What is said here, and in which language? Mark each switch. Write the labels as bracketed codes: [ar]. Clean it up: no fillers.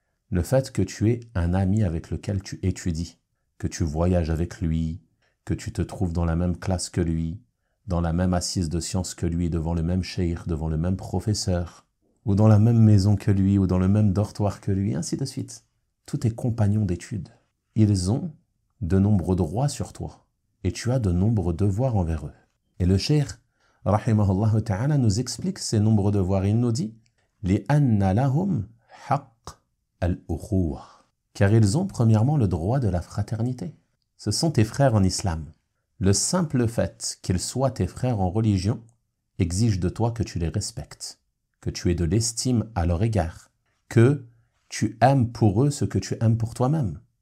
[fr] Le fait que tu aies un ami avec lequel tu étudies, que tu voyages avec lui, que tu te trouves dans la même classe que lui, dans la même assise de sciences que lui, devant le même cheikh, devant le même professeur, ou dans la même maison que lui, ou dans le même dortoir que lui, ainsi de suite. Tous tes compagnons d'études, ils ont de nombreux droits sur toi, et tu as de nombreux devoirs envers eux. Et le cheikh, rahimahullah ta'ala, nous explique ces nombreux devoirs. Il nous dit: [ar] لِأَنَّ لَهُمْ حَقَّ الْأُخُوَّةِ. [fr] Car ils ont premièrement le droit de la fraternité. Ce sont tes frères en islam. Le simple fait qu'ils soient tes frères en religion exige de toi que tu les respectes, que tu aies de l'estime à leur égard, que tu aimes pour eux ce que tu aimes pour toi-même.